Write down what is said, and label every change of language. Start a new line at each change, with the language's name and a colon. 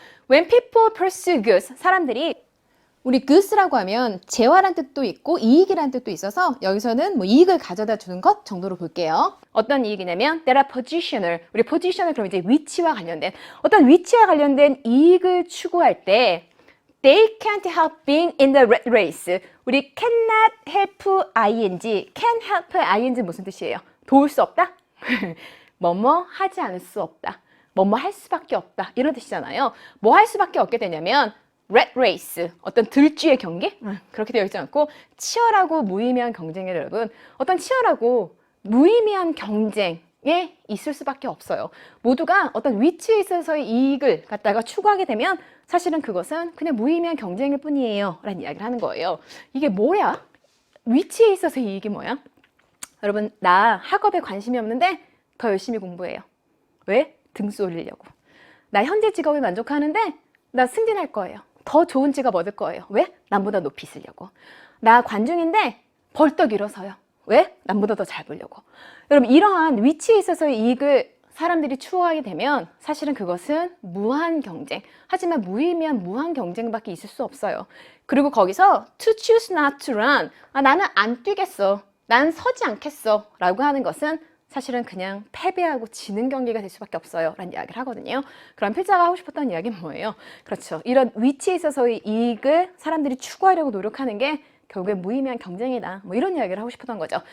English: When people pursue goods,
Korean: 사람들이 우리 goods라고 하면 재화란 뜻도 있고 이익이란 뜻도 있어서 여기서는 뭐 이익을 가져다 주는 것 정도로 볼게요. 어떤 이익이냐면
English: there are positional,
Korean: 우리 positional 그럼 이제 위치와 관련된 어떤 위치와 관련된 이익을 추구할 때
English: they can't help being in the rat race.
Korean: 우리
English: cannot help ing, can help ing
Korean: 무슨 뜻이에요? 도울 수 없다? 뭐뭐 하지 않을 수 없다. 뭐뭐 할 수밖에 없다. 이런 뜻이잖아요. 뭐 할 수밖에 없게 되냐면 rat race, 어떤 들쥐의 경기? 그렇게 되어 있지 않고 치열하고 무의미한 경쟁에 여러분, 어떤 치열하고 무의미한 경쟁에 있을 수밖에 없어요. 모두가 어떤 위치에 있어서의 이익을 갖다가 추구하게 되면 사실은 그것은 그냥 무의미한 경쟁일 뿐이에요 라는 이야기를 하는 거예요. 이게 뭐야? 위치에 있어서의 이익이 뭐야? 여러분, 나 학업에 관심이 없는데 더 열심히 공부해요. 왜? 등수 올리려고. 나 현재 직업에 만족하는데 나 승진할 거예요. 더 좋은 직업 얻을 거예요. 왜? 남보다 높이 있으려고. 나 관중인데 벌떡 일어서요. 왜? 남보다 더 잘 보려고. 여러분, 이러한 위치에 있어서의 이익을 사람들이 추구하게 되면 사실은 그것은 무한 경쟁. 하지만 무의미한 무한 경쟁밖에 있을 수 없어요. 그리고 거기서
English: to choose not to run.
Korean: 나는 안 뛰겠어. 난 서지 않겠어 라고 하는 것은 사실은 그냥 패배하고 지는 경기가 될 수밖에 없어요 라는 이야기를 하거든요. 그럼 필자가 하고 싶었던 이야기는 뭐예요? 그렇죠. 이런 위치에 있어서의 이익을 사람들이 추구하려고 노력하는 게 결국에 무의미한 경쟁이다. 뭐 이런 이야기를 하고 싶었던 거죠.